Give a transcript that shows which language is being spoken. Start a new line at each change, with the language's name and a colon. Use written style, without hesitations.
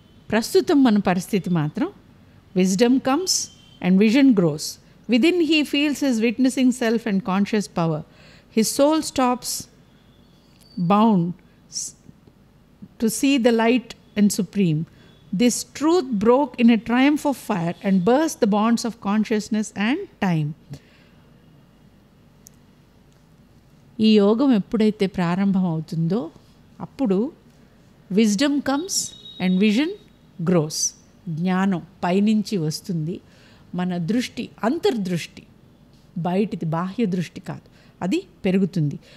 Telugu: ప్రస్తుతం మన పరిస్థితి మాత్రం
English: Wisdom comes and vision grows. Within he feels his witnessing self and conscious power. His soul stops bound to see the light and supreme. This truth broke in a triumph of fire and burst the bonds of consciousness and time.
Telugu: ఈ యోగం ఎప్పుడైతే ప్రారంభం అవుతుందో అప్పుడు
English: Wisdom comes and vision grows.
Telugu: జ్ఞానం పైనుంచి వస్తుంది. మన దృష్టి, అంతర్దృష్టి, బయటిది బాహ్య దృష్టి కాదు, అది పెరుగుతుంది.